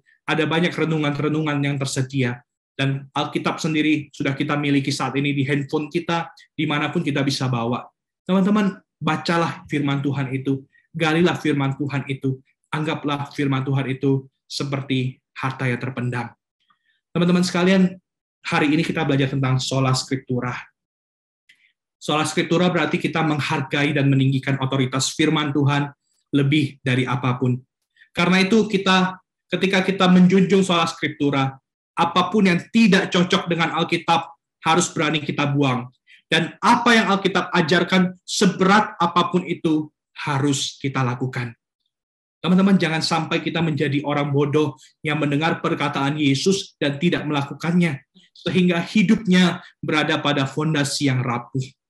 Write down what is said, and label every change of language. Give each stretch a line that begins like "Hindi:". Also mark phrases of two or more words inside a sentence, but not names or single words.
Indonesian: Ada banyak renungan-renungan yang tersedia. Dan Alkitab sendiri sudah kita miliki saat ini di handphone kita, dimanapun kita bisa bawa. Teman-teman, bacalah firman Tuhan itu, galilah firman Tuhan itu, anggaplah firman Tuhan itu seperti harta yang terpendam. Teman-teman sekalian, hari ini kita belajar tentang
Latin: sola scriptura. Sola scriptura
Indonesian: berarti kita menghargai dan meninggikan otoritas firman Tuhan lebih dari apapun. Karena itu ketika kita menjunjung
Latin: sola scriptura,
Indonesian: apapun yang tidak cocok dengan Alkitab harus berani kita buang. Dan apa yang Alkitab ajarkan, seberat apapun itu, harus kita lakukan. Teman-teman, jangan sampai kita menjadi orang bodoh yang mendengar perkataan Yesus dan tidak melakukannya, sehingga hidupnya berada pada fondasi yang rapuh.